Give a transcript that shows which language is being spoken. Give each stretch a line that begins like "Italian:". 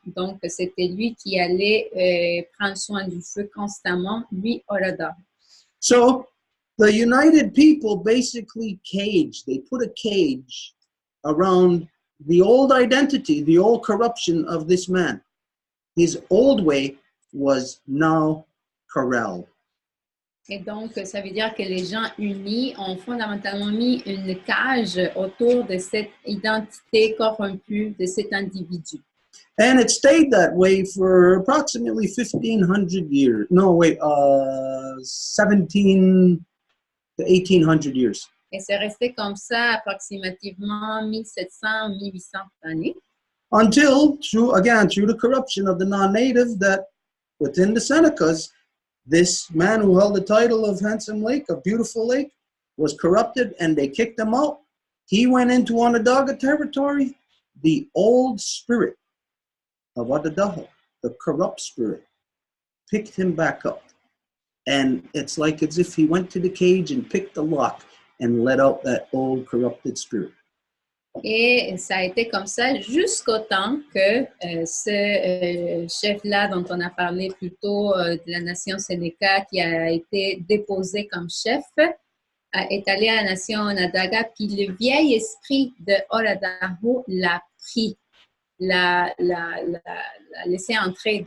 French: Donc, c'était lui qui allait prendre soin du feu constamment, lui, Orada.
English: So, the united people basically caged, they put a cage around the old identity, the old corruption of this man. His old way was now corralled.
French: Et donc, ça veut dire que les gens unis ont fondamentalement mis une cage autour de cette identité corrompue de cet individu.
English: And it stayed that way for approximately 1,500 years. No, wait, 17 to 1,800 years.
French: Et c'est resté comme ça approximativement 1700-1800 années.
English: Until, through the corruption of the non-native, that within the Senecas, this man who held the title of Handsome Lake, a beautiful lake, was corrupted and they kicked him out. He went into Onondaga territory. The old spirit of Adadaho, the corrupt spirit, picked him back up. And it's like as if he went to the cage and picked the lock and let out that old corrupted spirit.
French: Et ça a été comme ça jusqu'au temps que ce chef-là dont on a parlé plus tôt de la nation Sénéca qui a été déposé comme chef est allé à la nation Onondaga, puis le vieil esprit de Oradaho l'a pris, l'a laissé entrer.